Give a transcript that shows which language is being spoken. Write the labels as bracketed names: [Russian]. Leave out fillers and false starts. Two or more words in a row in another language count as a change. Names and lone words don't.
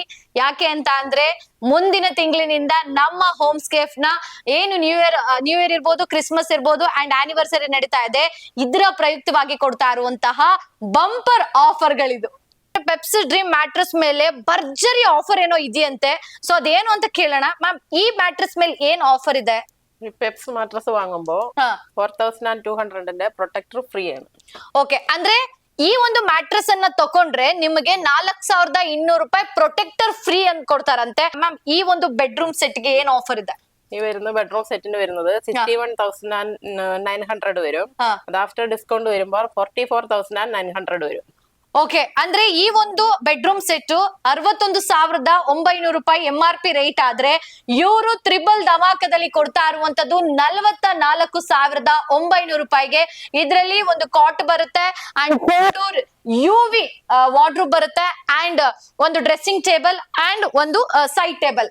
[Kannada] ಯಾಕೆ ಅಂತ ಅಂದ್ರೆ ಮುಂದಿನ ತಿಂಗಳಿನಿಂದ ನಮ್ಮ ಹೋಮ್ಸ್ಕೇಪ್ ನ ಏನು [English] new year [Kannada] ಇರ್ಬೋದು, ಕ್ರಿಸ್ಮಸ್ ಇರ್ಬೋದು [English] and anniversary [Kannada] ನಡೀತಾ ಇದೆ, ಇದರ ಪ್ರಯುಕ್ತವಾಗಿ ಕೊಡ್ತಾ ಇರುವಂತಹ [English] bumper offer [Kannada] ಗಳಿದು. ಪೆಪ್ಸಿ ಡ್ರೀಮ್ ಮ್ಯಾಟ್ರಸ್ ಮೇಲೆ ಭರ್ಜರಿ ಆಫರ್ ಏನೋ ಇದೆಯಂತೆ. ಸೊ ಅದೇನು ಅಂತ ಕೇಳೋಣ. ಮ್ಯಾಮ್, ಈ ಮ್ಯಾಟ್ರಸ್ ಮೇಲೆ ಏನ್ ಆಫರ್ ಇದೆ? [Malayalam] ഈ പെപ്സ് മാട്രസ് വാങ്ങുമ്പോൾ 4,200 [English] protector free [Malayalam] ആണ്. [Kannada] ಓಕೆ, ಅಂದ್ರೆ ಈ ಒಂದು ಮ್ಯಾಟ್ರಸ್ ಅನ್ನ ತಕೊಂಡ್ರೆ ನಿಮಗೆ 4,200 ರೂಪಾಯಿ [English] protector free [Kannada] ಅಂತ ಕೊಡ್ತಾರಂತೆ. ಮ್ಯಾಮ್, ಈ ಒಂದು [English] bedroom set [Kannada] ಗೆ ಏನ್ ಆಫರ್ ಇದೆ? [Malayalam] ഈ വരുന്ന [English] bedroom set [Malayalam] വരുന്നത് 61,900 വരും. അത് [English] after discount [Malayalam] വരുമ്പോൾ 44,900 വരും. [Kannada] ಓಕೆ, ಅಂದ್ರೆ ಈ ಒಂದು [English] bedroom set [Kannada] 61,900 ರೂಪಾಯಿ [English] MRP rate [Kannada] ಆದ್ರೆ ಇವರು ತ್ರಿಬಲ್ ಧಮಾಕದಲ್ಲಿ ಕೊಡ್ತಾ ಇರುವಂತದ್ದು 44,900 ರೂಪಾಯಿಗೆ. ಇದರಲ್ಲಿ ಒಂದು ಕಾಟ್ ಬರುತ್ತೆ [English] and UV wardrobe [Kannada] ಬರುತ್ತೆ ಅಂಡ್ ಒಂದು [English] dressing table and [Kannada] ಒಂದು [English] side table.